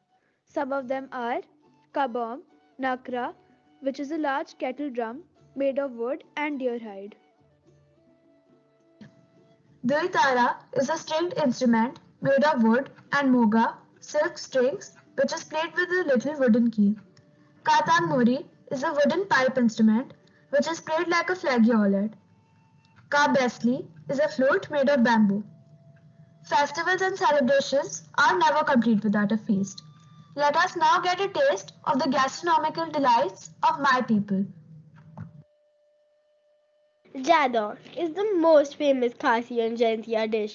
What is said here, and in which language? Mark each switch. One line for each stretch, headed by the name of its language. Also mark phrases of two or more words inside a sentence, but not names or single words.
English: Some of them are kabom, nakra, which is a large kettle drum made of wood and deer hide. Duitara is a stringed instrument made of wood and moga, silk strings, which is played with a little wooden key. Katan Muri is a wooden pipe instrument which is played like a flageolet. Ka Besli is a flute made of bamboo. Festivals and celebrations are never complete without a feast. Let us now get a taste of the gastronomical delights of my people. Jador is the most famous Khasi and Jaintia dish.